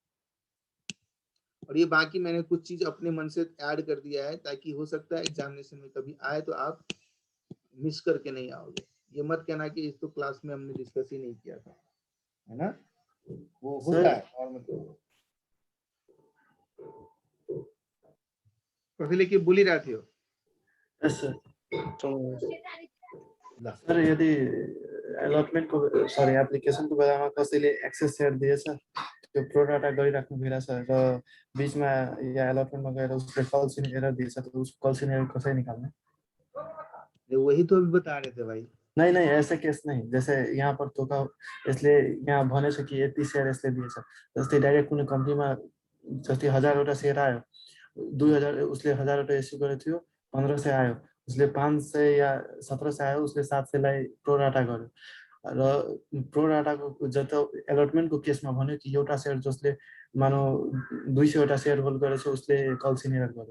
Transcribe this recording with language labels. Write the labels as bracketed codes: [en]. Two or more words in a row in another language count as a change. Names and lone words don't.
[hi] और ये बाकी मैंने कुछ चीज अपने मन से ऐड कर दिया है, ताकि हो सकता है एग्जामिनेशन में कभी आए तो आप मिस करके नहीं आओगे। ये मत कहना कि इस तो क्लास में हमने डिस्कस ही नहीं किया था, है ना? वो होता है नॉर्मल। तो लेके बोल ही रहे थे हो। [en] yes sir. [ne] ल सर यदि अलटमेन्टको सरी एप्लिकेसनको बेलामा कसैले [en] excess share [ne] दिएछ, त्यो प्रोडाटा गरिराख्नु भइरहेछ र बिचमा या अलटमेन्टमा गएर उसले [en] calls in arrear [ne] दिएछ, तो उस [en] calls in arrear [ne] कसरी निकाल्ने? [hi] वही तो अभी बता रहे थे भाई। नहीं नहीं, ऐसे केस नहीं। जैसे यहाँ पर तो [ne] यसले यहाँ भनेछ कि यति सेयर यसले दिएछ, जस्तै डाइरेक्ट कुनै कम्पनीमा जस्तै 1000वटा सेयर आयो, 2000 उसले 1000वटा इस्यु गरेको थियो, 1500 आयो, उसले 500 या 1700 आयो, उसले 700 लाई प्रोराटा गर्यो। र प्रोराटाको जति अलटमेन्टको केसमा भन्यो कि एउटा सेयर जसले मानौ 200वटा सेयर होल्ड गरेछ, उसले [en] calls in arrear [ne] गर्यो।